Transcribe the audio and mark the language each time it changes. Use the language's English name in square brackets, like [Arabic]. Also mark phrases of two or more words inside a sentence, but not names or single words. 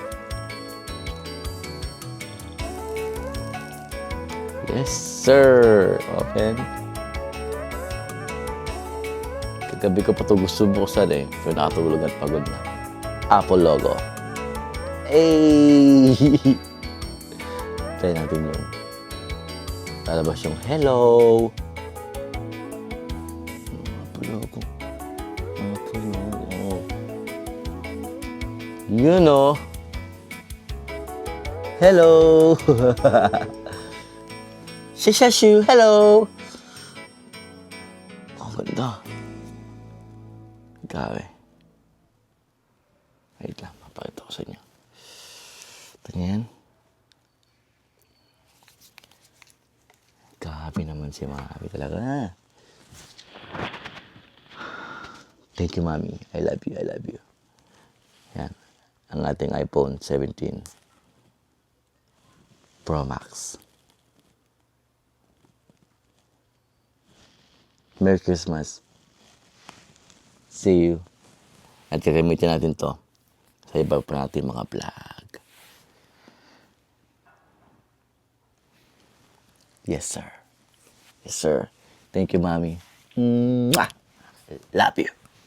[English] Yes, sir! Open. [Filipino] Kagabi ko pa ito gusto buksan eh. Pero nakatulog at pagod na. [English] Apple logo. Ay! Try natin yung lalabas yung hello! Apple logo. Apple logo. You know. Hello! Shishashu, hello! [Filipino] Ang ganda. Grabe. Wait lang, papakita ko sa inyo. Ito yan. Grabe naman si mami talaga. [English] Thank you, mami. I love you, I love you. [Filipino] Yan. Ang ating iPhone 17 Pro Max. [English] Merry Christmas. See you. [Filipino] At gagamitin natin to sa iba pa natin mga vlog. [English] Yes, sir. Yes, sir. Thank you, Mommy. Mwah! Love you.